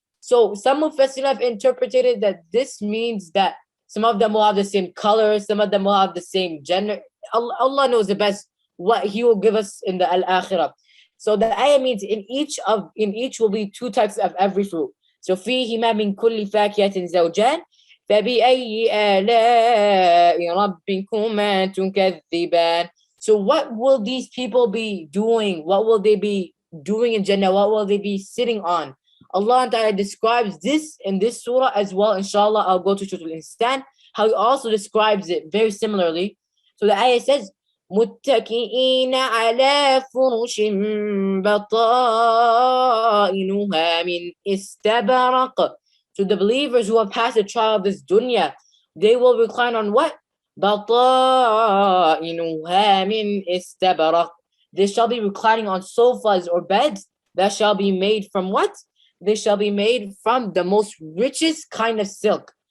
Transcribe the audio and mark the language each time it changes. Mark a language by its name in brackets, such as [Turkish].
[English] So some Mufassirin have interpreted that this means that some of them will have the same color, some of them will have the same gender. Allah knows the best what He will give us in the Al-Akhirah. So the ayah means in each will be two types of every fruit. So [Arabic] فيهما من كل فاكهة زوجان فبأي آلاء ربكما تكذبان. [English] So what will these people be doing? What will they be doing in Jannah? What will they be sitting on? Allah Ta'ala describes this in this surah as well. Inshallah, I'll go to Surah Al-Instan, how He also describes it very similarly. So the ayah says, [Arabic] متكئين على فرش بطائنها من استبرق. [English] So the believers who have passed the trial of this dunya, they will recline on what? [Arabic] بطائنها من استبرق. [English] They shall be reclining on sofas or beds that shall be made from what? They shall be made from the most richest kind of silk.